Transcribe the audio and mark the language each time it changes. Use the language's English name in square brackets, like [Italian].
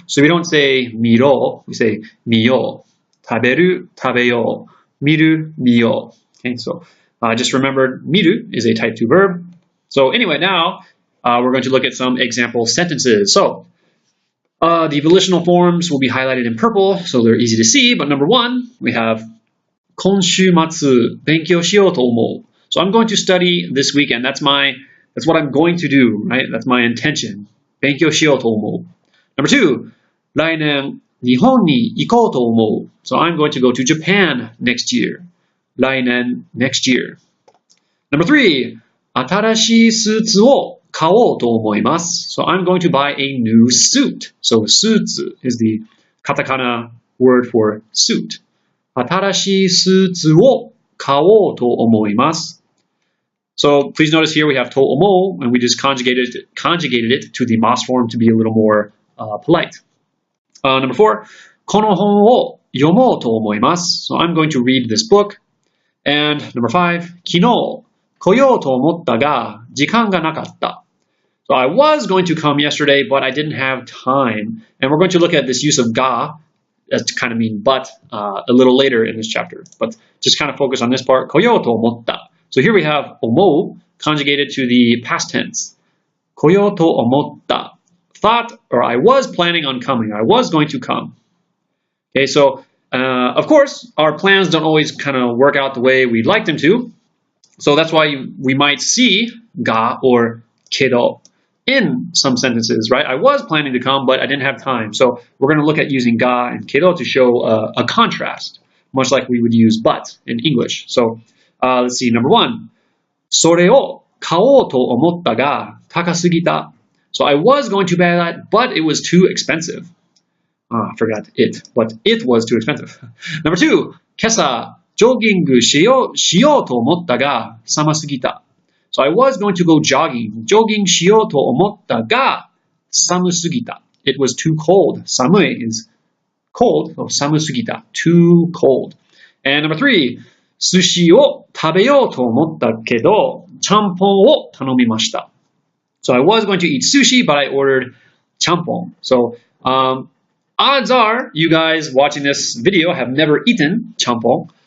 [English] So we don't say miro, we say miyou. Taberu, tabeyou. Miru, miyou. Okay, so just remember, miru is a type 2 verb. So anyway, now we're going to look at some example sentences. So the volitional forms will be highlighted in purple, so they're easy to see. But number 1, we have [Japanese] 今週末勉強しようと思う. [English] So I'm going to study this weekend. That's what I'm going to do, right? That's my intention. [Japanese] 勉強しようと思う. [English] Number 2, [Japanese] 来年日本に行こうと思う. [English] So I'm going to go to Japan next year. 来年 next year. Number 3, [Japanese] 新しいスーツを買おうと思います. [English] So I'm going to buy a new suit. So suits is the katakana word for suit. [Japanese] 新しいスーツを買おうと思います. [English] So please notice here we have to omou, and we just conjugated it to the mas form to be a little more polite. Number 4, [Japanese] この本を読もうと思います. [English] So I'm going to read this book. And number 5, [Japanese] 昨日来ようと思ったが時間がなかった. [English] So I was going to come yesterday, but I didn't have time. And we're going to look at this use of ga, that's to kind of mean but, a little later in this chapter. But just kind of focus on this part. [Japanese] 来ようと思った. [English] So here we have omou conjugated to the past tense. [Japanese] 来ようと思った. [English] Thought, or I was planning on coming. I was going to come. Okay, so of course, our plans don't always kind of work out the way we'd like them to. So that's why we might see ga or kedo in some sentences, right? I was planning to come, but I didn't have time. So we're going to look at using ga and kedo to show a contrast, much like we would use but in English. So let's see, number 1. [Japanese] それを買おうと思ったが高すぎた. [English] So I was going to buy that, but it was too expensive. I forgot it, but it was too expensive. Number 2, [Japanese] 今朝ジョギングしようと思ったが寒すぎた. [English] So I was going to go jogging. [Japanese] ジョギングしようと思ったが寒すぎた. [English] It was too cold. 寒い is cold, so 寒すぎた. Too cold. And number 3, [Japanese] 寿司を食べようと思ったけどちゃんぽんを頼みました. [English] So I was going to eat sushi, but I ordered champon. So odds are you guys watching this video have never eaten champon.